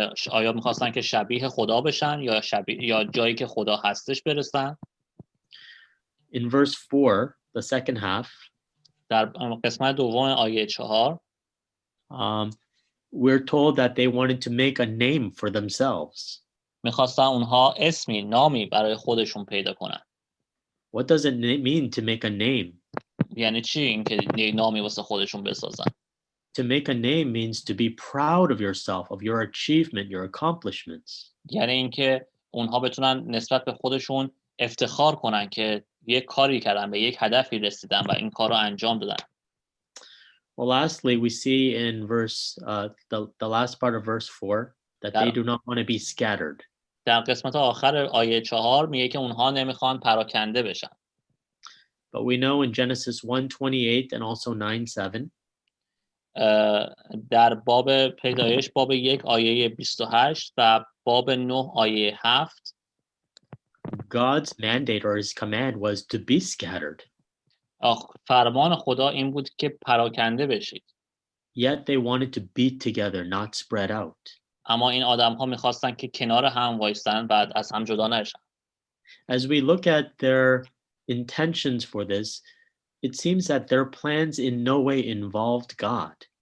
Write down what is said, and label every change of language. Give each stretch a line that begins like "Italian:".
Persian: آیا می‌خواستن که شبیه خدا بشن یا جایی که خدا هستش برسن؟
English: In verse 4, the second half,
Persian: در قسمت دوم آیه 4
English: we're told that they wanted to make a name for themselves.
Persian: می‌خواستن اونها نامی برای خودشون پیدا کنن.
English: What does it mean to make a name?
Persian: یعنی چی اینکه نامی واسه خودشون بسازن؟
English: To make a name means to be proud of yourself, of your achievement, your accomplishments.
Persian: یعنی اینکه اونها بتونن نسبت به خودشون افتخار کنن که یک کاری کردن، به یک هدفی رسیدن و این کار رو انجام دادن.
English: Well, lastly, we see in the last part of verse 4 that they do not want to be scattered.
Persian: در قسمت آخر آیه 4 میگه که اونها نمیخوان پراکنده بشن.
English: But we know in Genesis 1:28 and also 9:7
Persian: در باب پیدایش باب 1 آیه 28 و باب 9 آیه 7
English: God's mandate or his command was to be scattered.
Persian: فرمان خدا این بود که پراکنده بشید.
English: Yet they wanted to be together, not spread out.
Persian: اما این آدم‌ها می‌خواستن که کنار هم وایسن بعد از هم جدا نشن.
English: As we look at their intentions for this, it seems that their plans in no way involved God.